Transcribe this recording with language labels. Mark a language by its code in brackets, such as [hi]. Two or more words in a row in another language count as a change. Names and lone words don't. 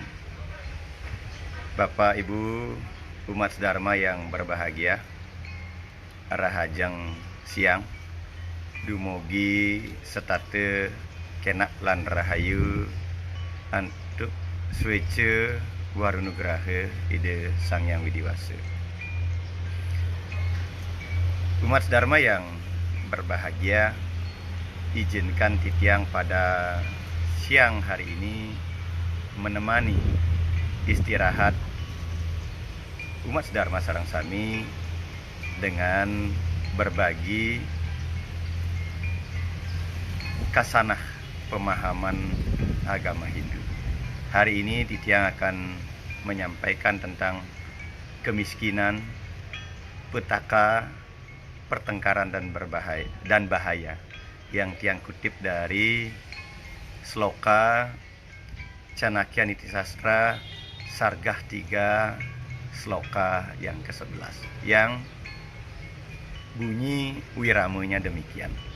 [id] Bapak Ibu umat Dharma yang berbahagia, [ban] rahajang siang, dumugi setate kenak lan rahayu antuk swece warunugraha ide Sang Yang Widiwasa. [id] Umat Dharma yang berbahagia, izinkan Titiang pada siang hari ini menemani istirahat umat Dharma [ban] sareng sami [id] dengan berbagi kasanah pemahaman agama Hindu. Hari ini Titiang akan menyampaikan tentang kemiskinan, petaka, pertengkaran dan bahaya yang Tiang kutip dari Sloka Chanakya Nitisastra Sargah 3 Sloka yang ke-11 yang bunyi wiramanya demikian.